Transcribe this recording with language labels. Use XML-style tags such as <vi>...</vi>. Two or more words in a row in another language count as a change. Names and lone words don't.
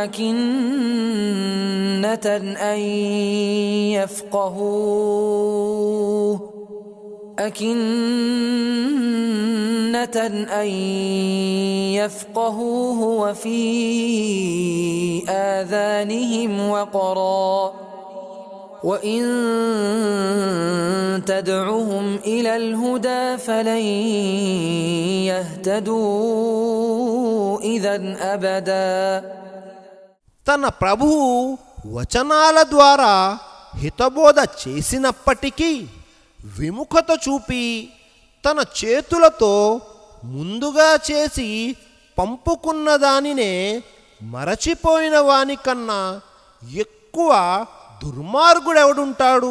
<ar>أكنة أن يفقهوه وفي آذانهم وقرا وإن تدعهم إلى الهدى فلن يهتدوا إذا أبدا.</ar> <te>తన ప్రభువు వచనాల ద్వారా హితబోధ చేసినప్పటికీ విముఖత చూపి తన చేతులతో ముందుగా చేసి పంపుకున్న దానినే మరచిపోయిన వానికన్నా ఎక్కువ దుర్మార్గుడెవడుంటాడు?</te>